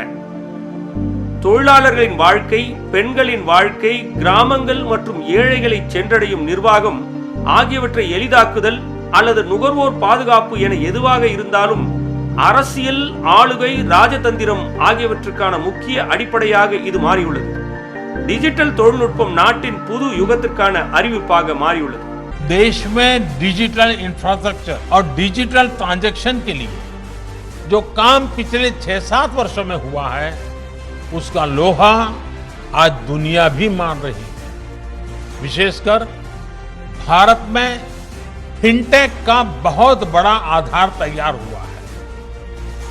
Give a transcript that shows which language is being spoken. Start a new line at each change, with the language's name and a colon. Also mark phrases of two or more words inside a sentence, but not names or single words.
Tamil: தொழிலாளர்களின் வாழ்க்கை, பெண்களின் வாழ்க்கை, கிராமங்கள் மற்றும் ஏழைகளை சென்றடையும் நிர்வாகம் ஆகியவற்றை எளிதாக்குதல் அல்லது நுகர்வோர் பாதுகாப்பு என எதுவாக இருந்தாலும் அரசியல், ஆளுகை, ராஜதந்திரம் ஆகியவற்றுக்கான முக்கிய அடிப்படையாக இது மாறியுள்ளது. டிஜிட்டல் தொழில்நுட்பம் நாட்டின் புது யுகத்திற்கான அறிவிப்பாக மாறியுள்ளது.
Hindi: देश में
English: digital infrastructure
Hindi: और
English: digital transaction
Hindi: के लिए जो काम पिछले 6-7 वर्षों में हुआ है, उसका लोहा आज दुनिया भी मान रही है। विशेषकर भारत में फिनटेक का बहुत बड़ा आधार तैयार हुआ है।